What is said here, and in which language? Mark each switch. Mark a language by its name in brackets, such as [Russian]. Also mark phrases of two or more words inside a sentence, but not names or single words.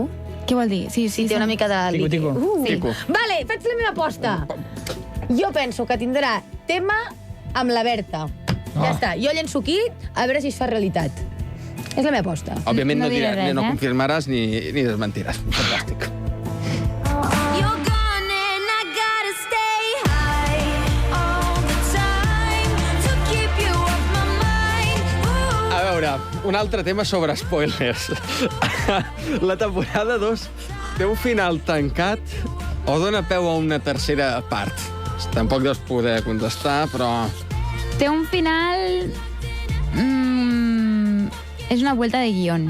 [Catalan] Què vol dir? Sí, Té una mica de... Tico. Sí. Tico. Vale, faig la meva aposta. Jo penso que tindrà tema amb la Berta. Ja està. Jo llenço aquí, a veure si es fa realitat. És la meva aposta. Òbviament No no, diré res, no eh? confirmaràs ni desmentiràs. Fantàstic. [English] You're gone and I gotta stay high all the time to keep you off my mind. Ooh. [Catalan] A veure, un altre tema sobre spoilers. La temporada 2 té un final tancat o dona peu a una tercera part? Tampoc deus poder contestar, però... Té un final... és una [Spanish] vuelta de guión.